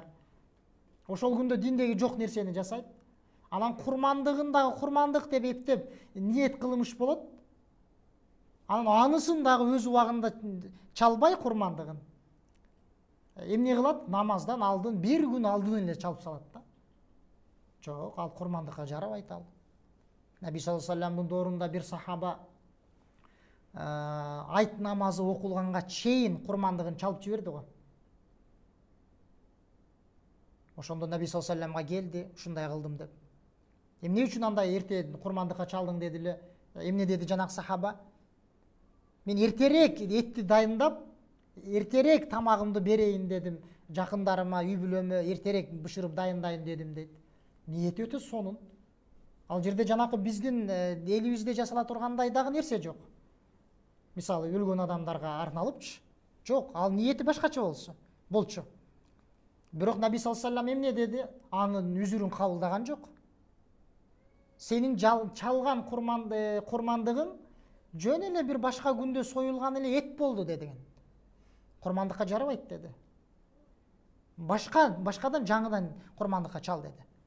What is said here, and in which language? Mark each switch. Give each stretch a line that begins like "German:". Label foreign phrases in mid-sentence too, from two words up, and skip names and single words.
Kyrgyz: Ошол күндө диндеги жок нерсени жасайт. Анан курмандыгын дагы курмандык деп эптеп ниет кылмыш болот. Анан анысын дагы өз убагында чалбай курмандыгын. Эмне кылат? Намаздан алдын, 1 күн алдын эле чалып салат да. Жок, ал курмандыкка жарабайт ал. Наби
Arabic: صلى الله عليه وسلم
Kyrgyz: доорунда бир сахаба айт намазы окулганга чейин курмандыгын чалып жиберди го. Ошондо Наби
Arabic: صلى الله عليه وسلم
Kyrgyz: келди, ушундай кылдым деп. Эмне үчүн андай эрте курмандыкка чалдың деди эле. Эмне деди жанагы сахаба? Мен эртерээк этти дайындап, эртерээк тамагымды берейин дедим. Жакындарыма, үй бүлөмө эртерээк бышырып дайындайын дедим дейт. Ниети өтө сонун. Ал жерде жанакы биздин элибизде жасала тургандай дагы нерсе жок. Мисалы өлгөн адамдарга арналыпчы. Жок, ал ниети башкача болчу. Бирок Наби
Arabic: صلى الله عليه وسلم
Kyrgyz: эмне деди? Анын үзүрүн кабылдаган жок. Сенин чалган курмандыгың жөн эле бир башка күндө союлган эле эт болду деген. Курмандыкка жарабайт деди. Башкадан жаңыдан курмандыкка чал деди.